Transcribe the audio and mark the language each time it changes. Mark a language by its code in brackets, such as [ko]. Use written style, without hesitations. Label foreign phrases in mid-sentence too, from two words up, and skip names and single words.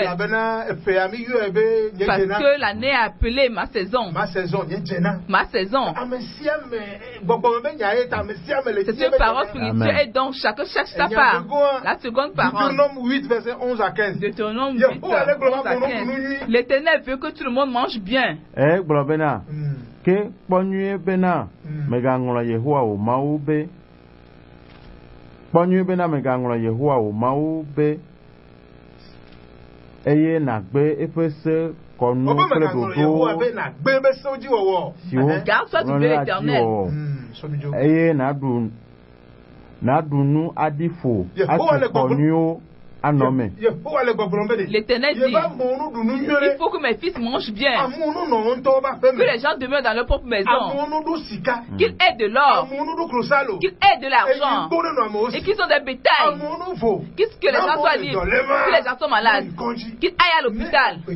[fr] Parce que l'année a appelé ma saison. Ma saison. C'est une parole spirituelle et donc chacun cherche sa part. La seconde parole. Deutéronome 8, verset 11 à 15. Deutéronome 8, 11 à 15. L'Éternel veut que tout le monde mange bien. [ee] Kpɔnyuie bena megaŋlɔ Yehowa wò Mawu be eye nàgbe eƒe se kɔnu kple ɖoɖo siwo ŋlɔ ɖe asiwɔwɔ eye nàɖu nu aɖi ƒo atu kɔnuiwo anɔme. [fr] L'Éternel dit, il faut que mes fils mangent bien, que les gens demeurent dans leur propre maison, qu'ils aient de l'or, qu'ils aient de l'argent, et qu'ils ont des bétails, que les gens soient libres, que les gens soient malades, qu'ils aillent à l'hôpital.